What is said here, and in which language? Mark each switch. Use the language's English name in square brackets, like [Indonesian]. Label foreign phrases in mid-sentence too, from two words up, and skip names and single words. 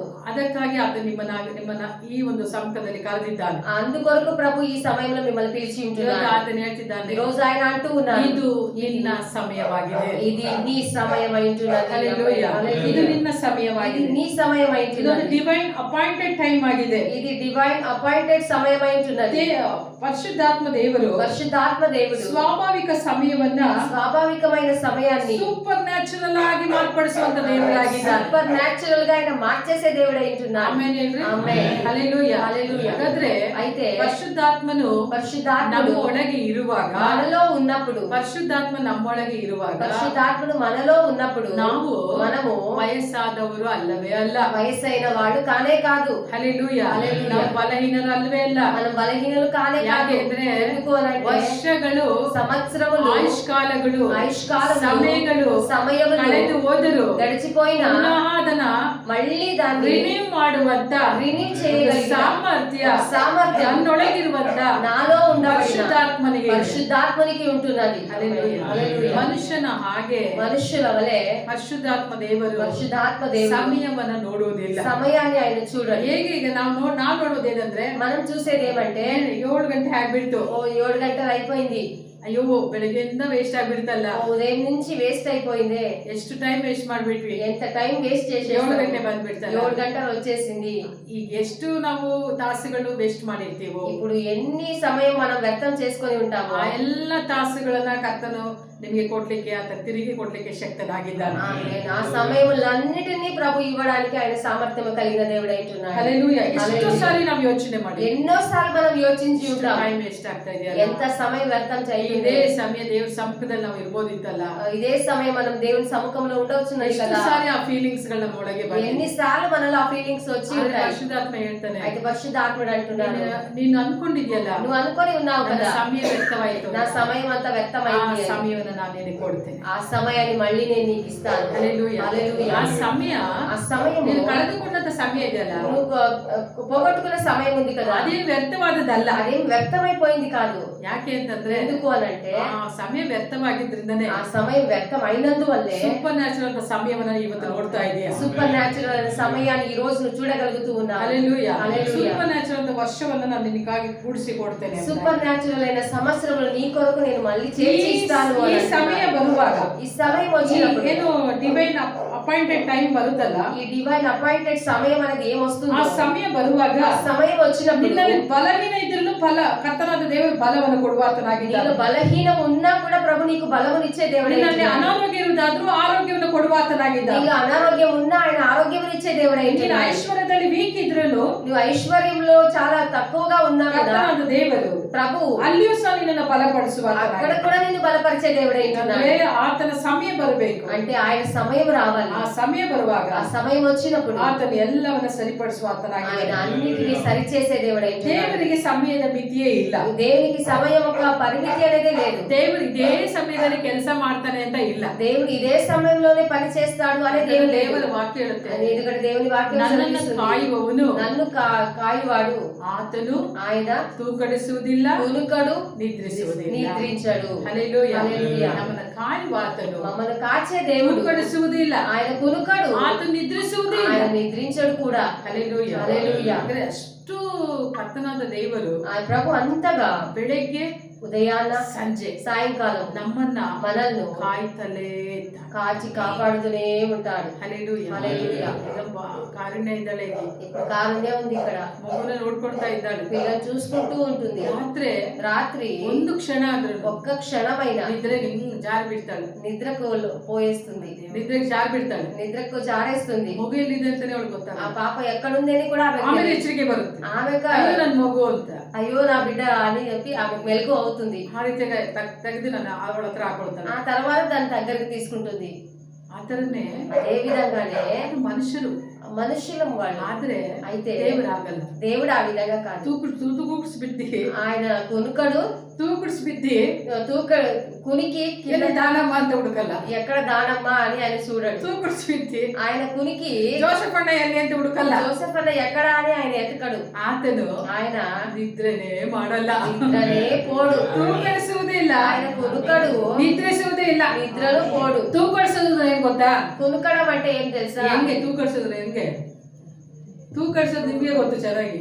[Kannada] ಅದಕ್ಕಾಗಿ ಆತ ನಿಮ್ಮನ್ನ ಈ ಒಂದು ಸಮ್ಮುಖದಲ್ಲಿ ಕರೆದಿದ್ದಾನೆ. [Telugu] అందుకొరకు ప్రభు ఈ సమయంలో మిమ్మల్ని పిలిచి [Kannada] ಇವತ್ತು [Telugu] ఉంటున్నాడు. [Kannada] ಆತನು ಹೇಳ್ತಿದ್ದಾನೆ, [Telugu] ఈ రోజు ఆయన అంటూ ఉన్నారు, [Kannada] ಇದು ನಿನ್ನ ಸಮಯವಾಗಿದೆ. [Telugu] ఇది నీ సమయం అయింటున్నది. [Kannada] హల్లెలూయా. ಇದು నిన్న [Telugu] ఇది [Kannada] ಸಮಯವಾಗಿದೆ. [Telugu] నీ సమయం [Kannada] ಇದೊಂದು [Telugu] అయింటున్నది. [English] divine appointed time [Kannada] ಆಗಿದೆ. [Telugu] ఇది [English] divine appointed [Telugu] సమయం అయింటున్నది. పరిశుద్ధాత్మ దేవుడు పరిశుద్ధాత్మ దేవుడు [Kannada] ಸ್ವಾಭಾವಿಕ ಸಮಯವನ್ನ [Telugu] స్వాభావికమైన సమయాన్ని [English] super natural [Kannada] ಆಗಿ ಮಾರ್ಪಡಿಸುವಂತ ದೇವರಾಗಿದ್ದಾನೆ. [English] super natural [Telugu] గా ఆయన మార్చేసే దేవుడు అయింటున్నాడు. [Kannada] ಆಮೆನ್ ಹೇಳ್ರಿ. ಆಮೆನ್. [Telugu] హల్లెలూయా. హల్లెలూయా. [Kannada] ಹಾಗಾದ್ರೆ [Telugu] అయితే [Kannada] ಪರಿಶುದ್ಧಾತ್ಮನು [Telugu] పరిశుద్ధాత్ముడు [Kannada] ನಮ್ಮೊಳಗೆ ಇರುವಾಗ, [Telugu] మనలో ఉన్నప్పుడు, [Kannada] ಪರಿಶುದ್ಧಾತ್ಮ ನಮ್ಮೊಳಗೆ ಇರುವಾಗ [Telugu] పరిశుద్ధాత్ముడు మనలో ఉన్నప్పుడు మనము [Kannada] ವಯಸ್ಸಾದವರು ಅಲ್ಲವೇ ಅಲ್ಲ. [Telugu] వయసైన వాడు కానే కాదు. [Kannada] ಹಲ್ಲೆಲೂಯಾ. [Telugu] హల్లెలూయా. [Kannada] ನಾವು ಬಲಹೀನರು ಅಲ್ಲವೇ ಅಲ್ಲ. [Telugu] మనం బలహీనులు కానే కాదు. [Kannada] ಯಾಕೆಂದ್ರೆ [Telugu] ఎందుకు అనంటే [Kannada] ವರ್ಷಗಳು, [Telugu] సంవత్సరములు, [Kannada] ಆಯುಷ್ಕಾಲಗಳು, [Telugu] సమయములు [Kannada] ಕಳೆದು ಹೋದರು [Telugu] గడిచిపోయిన [Kannada] ಅದನ್ನ [Telugu] మళ్ళీ దాన్ని [Kannada] ರಿನ್ಯೂ ಮಾಡುವಂತ [Telugu] రినీవ్ చేయగలిగిన [Kannada] ಸಾಮರ್ಥ್ಯ ನನ್ನೊಳಗಿರುವಂತ [Telugu] నాలో ఉండబడిన [Kannada] ಪರಿಶುದ್ಧಾತ್ಮನಿಗೆ [Telugu] పరిశుద్ధాత్మనికి ఉంటున్నది. [Kannada] ಹಲ್ಲೆಲೂಯಾ. [Telugu] హల్లెలూయా. [Kannada] ಮನುಷ್ಯನ ಹಾಗೆ [Telugu] మనుష్యుల వలె [Kannada] ಪರಿಶುದ್ಧಾತ್ಮ ದೇವರು [Telugu] పరిశుద్ధాత్మ దేవుడు [Kannada] ಸಮಯವನ್ನ ನೋಡುವುದಿಲ್ಲ. [Telugu] సమయాన్ని ఆయన చూడండి. [Kannada] ಹೇಗೆ ಈಗ ನಾವು ನೋಡೋದೇನಂದ್ರೆ, [Telugu] మనం చూసేది ఏమంటే [Kannada] 7 ಗಂಟೆ ಆಗ್ಬಿಡ್ತು, [Telugu] 7 గంటలు అయిపోయింది, [Kannada] ಅಯ್ಯೋ ಬೆಳಗ್ಗೆಯಿಂದ ವೇಸ್ಟ್ ಆಗ್ಬಿಡ್ತಲ್ಲ, [Telugu] ఉదయం నుంచి వేస్ట్ అయిపోయింది, [Kannada] ಎಷ್ಟು [English] time waste [Kannada] ಮಾಡ್ಬಿಟ್ವಿ, [Telugu] ఎంత [English] time waste [Telugu] చేసి [Kannada] 7 ಗಂಟೆ ಬಂದ್ಬಿಡ್ತಲ್ಲ. [Telugu] 7 గంటలు వచ్చేసింది. [Kannada] ಈಗ ಎಷ್ಟು ನಾವು ತಾಸುಗಳು ವೇಸ್ಟ್ ಮಾಡಿರ್ತೀವೋ, [Telugu] ఇప్పుడు ఎన్ని సమయం మనం వ్యర్థం చేసుకొని ఉంటాము, [Kannada] ಆ ಎಲ್ಲ ತಾಸುಗಳನ್ನ ಕರ್ತನು ನಿಮಗೆ ಕೊಡ್ಲಿಕ್ಕೆ, ಆತ ತಿರುಗಿ ಕೊಡ್ಲಿಕ್ಕೆ ಶಕ್ತನಾಗಿದ್ದಾನೆ. [Telugu] ఆ సమయములన్నిటినీ ప్రభు ఇవ్వడానికి ఆయన సామర్థ్యం కలిగిన దేవుడు అంటున్నాడు. హల్లెలూయా. [Kannada] ಎಷ್ಟು ಸಾರಿ ನಾವು ಯೋಚನೆ ಮಾಡಿ, [Telugu] ఎన్నో సార్లు మనం యోచించి ఉంటాం, [English] time waste [Kannada] ಆಗ್ತಾ ಇದೆಯಲ್ಲ, [Telugu] ఎంత సమయం వ్యర్థం చేయింది. [Kannada] ಇದೇ ಸಮಯ ದೇವ್ರ ಸಮ್ಮುಖದಲ್ಲಿ ನಾವು ಇರ್ಬೋದಿತ್ತಲ್ಲ, [Telugu] ఇదే సమయం మనం దేవుని సముఖంలో ఉండవచ్చున్నాయి [Kannada] ಎಷ್ಟು [Telugu] కదా. [Kannada] ಸಾರಿ ಆ ಫೀಲಿಂಗ್ಸ್ ಗಳ ನಮ್ಮ ಒಳಗೆ ಬಂದಿದೆ. [Telugu] ఎన్నిసార్లు మనలో ఆ ఫీలింగ్స్ వచ్చి [Kannada] ಆದ್ರೆ [Telugu] ఉంటాయి. [Kannada] ಪರಿಶುದ್ಧಾತ್ಮ ಹೇಳ್ತಾನೆ, [Telugu] అయితే పరిశుద్ధాత్ముడు అంటున్నాడు, [Kannada] ನೀನು ಅನ್ಕೊಂಡಿದ್ಯಲ್ಲ, [Telugu] నువ్వు అనుకొని ఉన్నావు [Kannada] ನನ್ನ [Telugu] కదా, [Kannada] ಸಮಯ ವ್ಯರ್ಥವಾಯಿತು, [Telugu] నా సమయం అంతా [Kannada] ಆ [Telugu] వ్యర్థమైంది, [Kannada] ಸಮಯವನ್ನು ನಾನು ನಿನಗೆ ಕೊಡ್ತೇನೆ. [Telugu] ఆ సమయాన్ని మళ్ళీ నేను నీకు ఇస్తాను. హల్లెలూయా. హల్లెలూయా. [Kannada] ಆ ಸಮಯ, [Telugu] ఆ సమయం [Kannada] ನೀನು ಕಳೆದುಕೊಂಡಂತ ಸಮಯ ಇದೆಯಲ್ಲ, [Telugu] నువ్వు పోగొట్టుకున్న సమయం ఉంది కదా, [Kannada] ಅದೇನು ವ್ಯರ್ಥವಾದದ್ದಲ್ಲ. [Telugu] అదేం వ్యర్థమైపోయింది కాదు. [Kannada] ಯಾಕೆ ಅಂತಂದ್ರೆ, [Telugu] ఎందుకు అనంటే [Kannada] ಆ ಸಮಯ ವ್ಯರ್ಥವಾಗಿದ್ರಿಂದನೇ [Telugu] ఆ సమయం వ్యర్థం అయినందువల్లే [English] super natural [Kannada] ಸಮಯವನ್ನ ಇವತ್ತು ನೋಡ್ತಾ ಇದೆಯಾ. [English] super natural [Telugu] అయిన సమయాన్ని ఈ రోజు నువ్వు చూడగలుగుతూ ఉన్నావు. హల్లెలూయా. హల్లెలూయా. [English] super natural [Kannada] ವರ್ಷವನ್ನ ನಾನು ನಿನಗಾಗಿ ಕೂಡಿಸಿ ಕೊಡ್ತೇನೆ ಅಂತ. [English] super natural [Telugu] అయిన సంవత్సరములు నీ కొరకు నేను మళ్ళీ చేర్చి ఇస్తాను [Kannada] ಈ [Telugu] అని [Kannada] ಸಮಯ [Telugu] అంటున్నాడు. [Kannada] ಬರುವಾಗ, [Telugu] ఈ సమయం వచ్చినప్పుడు, [Kannada] ಏನು [English] divine appointed time [Kannada] ಬರುತ್ತಲ್ಲ, [Telugu] ఈ [English] divine appointed [Telugu] సమయం అనేది [Kannada] ಆ [Telugu] ఏమొస్తుందో, [Kannada] ಸಮಯ ಬರುವಾಗ [Telugu] ఆ సమయం వచ్చినప్పుడు [Kannada] ನಿನ್ನಲ್ಲಿ ಬಲಹೀನ ಇದ್ರೂ ಕರ್ತನಾದ ದೇವರು ಬಲವನ್ನು ಕೊಡುವಾತನಾಗಿದ್ದಾನೆ. [Telugu] నీలో బలహీనం ఉన్నా కూడా ప్రభు నీకు బలమునిచ్చే దేవుడు. [Kannada] ನಿನ್ನಲ್ಲಿ ಅನಾರೋಗ್ಯ ಇರುವುದಾದ್ರೂ ಆರೋಗ್ಯವನ್ನು ಕೊಡುವಾತನಾಗಿದ್ದಾನೆ. [Telugu] నీలో అనారోగ్యం ఉన్నా ఆయన ఆరోగ్యమునిచ్చే దేవుడు. [Kannada] ನೀನು ಐಶ್ವರ್ಯದಲ್ಲಿ ವೀಕ್ ಇದ್ರೂ [Telugu] నువ్వు ఐశ్వర్యంలో చాలా తక్కువగా ఉన్నావు కదా, [Kannada] ಕರ್ತನಾದ ದೇವರು [Telugu] ప్రభు [Kannada] ಅಲ್ಲಿಯೂ ಸಹ ನಿನ್ನನ್ನು ಬಲಪಡಿಸುವ [Telugu] అక్కడ కూడా నిన్ను బలపరిచే దేవుడు [Kannada] ಅಂದ್ರೆ ಆತನ ಸಮಯ ಬರಬೇಕು. [Telugu] అంటే ఆయన సమయం రావాలి. [Kannada] ಆ ಸಮಯ ಬರುವಾಗ [Telugu] ఆ సమయం వచ్చినప్పుడు [Kannada] ಆತನು ಎಲ್ಲವನ್ನ ಸರಿಪಡಿಸುವ [Telugu] ఆయన [Kannada] ಆತನಾಗಿದ್ದಾನೆ. [Telugu] అన్నిటినీ సరిచేసే దేవుడు. [Kannada] ದೇವರಿಗೆ ಸಮಯದ ಮಿತಿಯೇ ಇಲ್ಲ. [Telugu] దేవునికి సమయం ఒక పరిమితి అనేది లేదు. [Kannada] ದೇವರು ಇದೇ ಸಮಯದಲ್ಲಿ ಕೆಲಸ ಮಾಡ್ತಾನೆ ಅಂತ ಇಲ್ಲ. [Telugu] దేవుడు ఇదే సమయంలోనే పని చేస్తాడు అనే దేవుడు [Kannada] ದೇವರ ವಾಕ್ಯ ಹೇಳುತ್ತೆ, [Telugu] ఎందుకంటే దేవుని వాక్యం [Kannada] ನನ್ನನ್ನು [Telugu] సెలవిస్తుంది, [Kannada] ಕಾಯುವವನು [Telugu] నన్ను కాయువాడు [Kannada] ಆತನು [Telugu] ఆయన [Kannada] ತೂಕಡಿಸುವುದಿಲ್ಲ, [Telugu] కునుకడు [Kannada] ನಿದ್ರಿಸುವುದಿಲ್ಲ. [Telugu] నిద్రించడు. హల్లెలూయా. హల్లెలూయా. [Kannada] ನಮ್ಮನ್ನ ಕಾಯುವ ಆತನು [Telugu] మమ్మల్ని కాచే దేవుడు [Kannada] ತೂಕಡಿಸುವುದಿಲ್ಲ, [Telugu] ఆయన కునుకడు, [Kannada] ಆತನು ನಿದ್ರಿಸುವುದಿಲ್ಲ. [Telugu] ఆయన నిద్రించడు కూడా. [Kannada] ಹಲ್ಲೆಲೂಯಾ. [Telugu] హల్లెలూయా. [Kannada] ಅಂದ್ರೆ ಅಷ್ಟು ಕರ್ತನಾದ ದೇವರು [Telugu] ఆయన ప్రభు అంతగా [Kannada] ಬೆಳಗ್ಗೆ [Telugu] ఉదయాన్న [Kannada] ಸಂಜೆ [Telugu] సాయంకాలం [Kannada] ನಮ್ಮನ್ನ [Telugu] మనల్ని [Kannada] ಕಾಯ್ತಲೇ ಇದ್ದಾನೆ. [Telugu] కాచి కాపాడుతూనే ఉంటాడు. [Kannada] ಹಲ್ಲೆಲೂಯಾ. [Telugu] హల్లెలూయా. [Kannada] ಇದೊಬ್ಬ ಕಾರುಣ್ಯ ಇದ್ದಾಳೆ, [Telugu] ఇప్పుడు కారణమే ఉంది ఇక్కడ, [Kannada] ಮಗುನ ನೋಡ್ಕೊಳ್ತಾ ಇದ್ದಾಳೆ. [Telugu] పిల్లలు చూసుకుంటూ ఉంటుంది. రాత్రి [Kannada] ಒಂದು ಕ್ಷಣ ಆದ್ರೂ [Telugu] ఒక్క క్షణమైన [Kannada] ನಿದ್ರೆಗೆ ಹಿಂಗ್ ಜಾರಿ ಬಿಡ್ತಾಳೆ, [Telugu] నిద్రకు పోయేస్తుంది, [Kannada] ನಿದ್ರೆಗೆ ಜಾರಿ ಬಿಡ್ತಾಳೆ. [Telugu] నిద్రకు జారేస్తుంది. [Kannada] ಮಗು ಎಲ್ಲಿದೆ ಅಂತಾನೆ ಅವಳು ಗೊತ್ತಾಗ, [Telugu] ఆ పాప ఎక్కడుంది అని కూడా ఆమెకు [Kannada] ಆಮೇಲೆ [Telugu] తెలియదు. [Kannada] ಎಚ್ಚರಿಕೆ ಬರುತ್ತೆ, [Telugu] ఆమెకు [Kannada] ಅಯ್ಯೋ ನನ್ ಮಗು ಅಂತ. [Telugu] అయ్యో నా బిడ్డ అని చెప్పి ఆమె మెలకు అవుతుంది. [Kannada] ಆ ರೀತಿಯಾಗಿ ತೆಗೆದು ನಾನು ಅವಳ ಹತ್ರ ಹಾಕೊಳ್ತಾಳೆ. [Telugu] ఆ తర్వాత దాని దగ్గరికి తీసుకుంటుంది. [Kannada] ಆ ತರನೇ [Telugu] అదే విధంగానే [Kannada] ಮನುಷ್ಯರು [Telugu] మనుషులం వాళ్ళు. [Kannada] ಆದ್ರೆ [Telugu] అయితే [Kannada] ದೇವರಾಗಲ್ಲ. [Telugu] దేవుడు ఆ విధంగా కాదు. [Kannada] ತೂಕುಡಿಸ್ಬಿದ್ದಿ, [Telugu] ఆయన కొనుకడు, [Kannada] ತೂಕುಡಿಸ್ಬಿದ್ದಿ [Telugu] కునికి [Kannada] ಎಲ್ಲಿ ದಾನಮ್ಮ ಅಂತ ಹುಡುಕಲ್ಲ, [Telugu] ఎక్కడ దానమ్మా అని ఆయన చూడడు. [Kannada] ತೂಕುಡಿಸ್ಬಿದ್ದಿ [Telugu] ఆయన కునికి [Kannada] ಜೋಸಫಣ್ಣ ಎಲ್ಲಿ ಅಂತ ಹುಡುಕಲ್ಲ, [Telugu] జోసెఫ్ అన్న ఎక్కడ అని ఆయన ఎతకడు. [Kannada] ಆತನು [Telugu] ఆయన [Kannada] ನಿದ್ರೆನೇ ಮಾಡಲ್ಲ, [Telugu] నిద్రనే పోడు, [Kannada] ತೂಕಡಿಸುವುದಿಲ್ಲ, [Telugu] ఆయన కొనుకడు, [Kannada] ನಿದ್ರಿಸುವುದಿಲ್ಲ, ಇಲ್ಲ. [Telugu] ನಿದ್ರನು పోడు. [Kannada] ತೂಕಡಿಸೋದು ಏನ್ ಗೊತ್ತಾ? [Telugu] ಕುಣುಕడం అంటే ఏం తెలుసా? [Kannada] ಹೆಂಗೆ ತೂಕಡಿಸೋದು? ಹೆಂಗೆ ತೂಕಡಿಸೋದು ನಿಮ್ಗೆ ಗೊತ್ತು ಚೆನ್ನಾಗಿ.